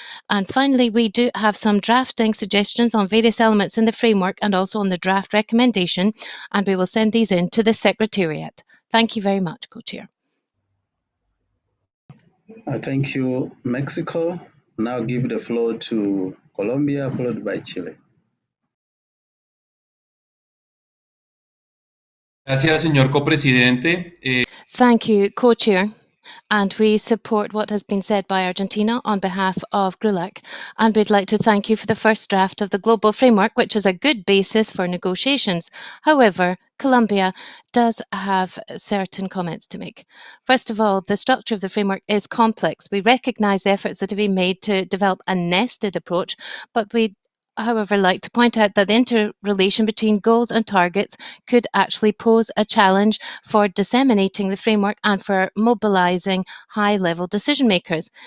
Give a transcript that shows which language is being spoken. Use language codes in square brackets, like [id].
[en] And finally, we do have some drafting suggestions on various elements in the framework and also on the draft recommendation, and we will send these in to the Secretariat. Thank you very much, Co-Chair. Thank you, Mexico. Now give the floor to Colombia, followed by Chile. [es] Gracias, señor copresidente. [en] Thank you, Co-Chair. and we support what has been said by Argentina on behalf of GRULAC. And we'd like to thank you for the first draft of the global framework, which is a good basis for negotiations. However, Colombia does have certain comments to make. First of all, the structure of the framework is complex. We recognise the efforts that have been made to develop a nested approach, but we however, like to point out that the interrelation between goals and targets could actually pose a challenge for disseminating the framework and for mobilising high-level decision makers.